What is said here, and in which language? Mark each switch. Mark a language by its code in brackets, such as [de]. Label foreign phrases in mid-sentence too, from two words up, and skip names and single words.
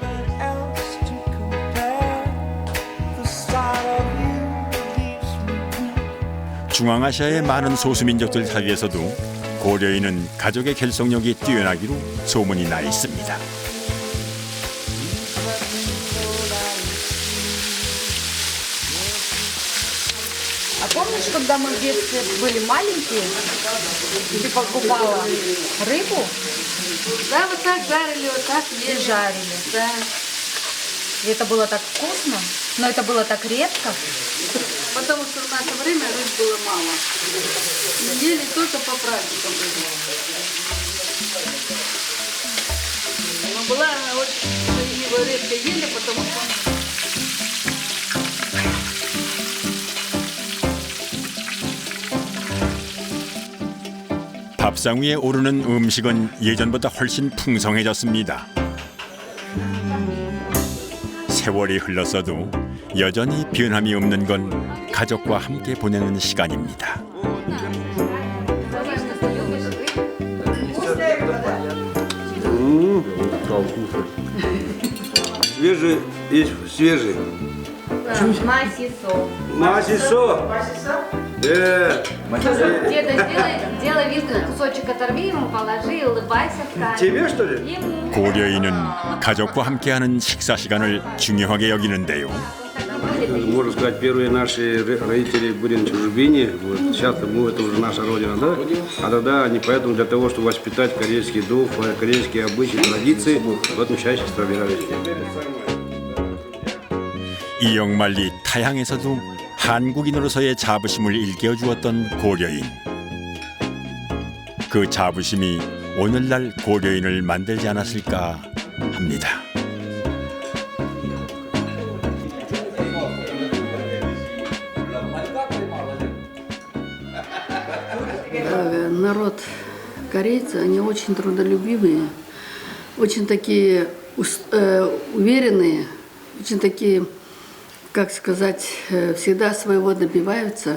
[ko] 중앙아시아의 많은 소수민족들 사이에서도 고려인은 가족의 결속력이 뛰어나기로 소문이 나 있습니다. [ru] А помнишь, когда мы в детстве были маленькие, ты покупала рыбу? Да, вот так жарили, вот так и жарили, да. И это было так вкусно, но это было так редко. Потому что в наше время рыб было мало. Ели только по праздникам. Но была она очень, его редко ели, потому что... [ko] 밥상 위에 오르는 음식은 예전보다 훨씬 풍성해졌습니다. 세월이 흘렀어도 여전히 변함이 없는 건 가족과 함께 보내는 시간입니다. [ru] стал кушать. Свежий, есть свежий. Масисо. Масисо. Деда, сделай вилку, кусочек оторви ему, положи, улыбайся в камеру. Тебе, что ли? Ему. [ko] 고려인은 가족과 함께하는 식사 시간을 중요하게 여기는데요. [ru] Можно сказать, первые наши родители были на чужбине. Вот. Сейчас мы, это уже наша родина, да? А тогда они поэтому для того, чтобы воспитать корейский дух, корейские обычаи, традиции, в этом чаще собирались. [ko] 이영만리 타향에서도 한국인으로서의 자부심을 일깨워주었던 고려인. 그 자부심이 오늘날 고려인을 만들지 않았을까 합니다. [ru] Народ корейцы, они очень трудолюбивые, очень такие уверенные, очень такие, как сказать, всегда своего добиваются.